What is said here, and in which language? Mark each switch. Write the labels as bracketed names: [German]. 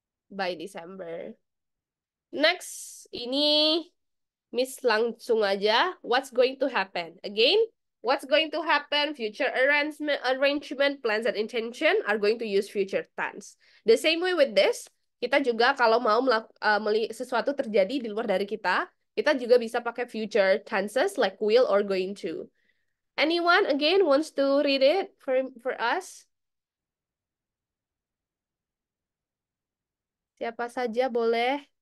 [English] By December. Next, [Indonesian] ini Miss langsung aja. [English] What's going to happen? Again, what's going to happen? Future arrangement, plans, and intention are going to use future tense. The same way with this, [Indonesian] kita juga kalau mau sesuatu terjadi di luar dari kita, Kita juga bisa pakai future tenses [English] like will or going to. Anyone again wants to read it for us? [Indonesian] Siapa saja boleh.